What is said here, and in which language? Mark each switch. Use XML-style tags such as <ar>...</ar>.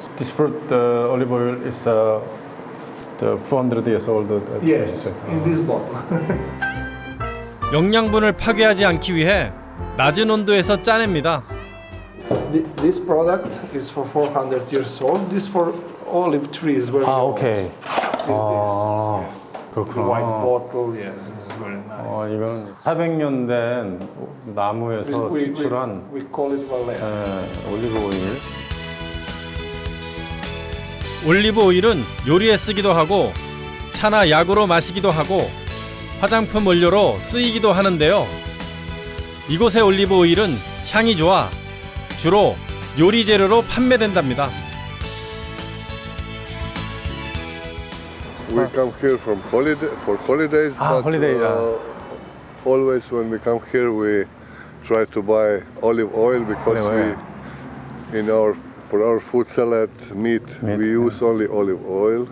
<en>This fruit, olive oil, is the 400 years old. Yes, in this bottle.</en> <ko>영양분을 파괴하지 않기 위해 낮은 온도에서 짜냅니다.</ko> <en>This product is for 400 years old. This for olive trees. Very 아, old.</en> <ko>오케이.</ko> <en>Is this? 아, Yes.</en> <ko>그렇구나.</ko> <en>White bottle. Yes, it's very nice.</en> <ko>이건 400년 된 나무에서 추출한</ko> <en>we call it Valea.</en> <ko>올리브 오일. 올리브 오일은 요리에 쓰기도 하고 차나 약으로 마시기도 하고 화장품 원료로 쓰이기도 하는데요. 이곳의 올리브 오일은 향이 좋아 주로 요리 재료로 판매된답니다.</ko> <en>We come here from holidays, but holiday, always when we come here we try to buy olive oil because Olive oil. for our food salad meat we use only olive oil.</en>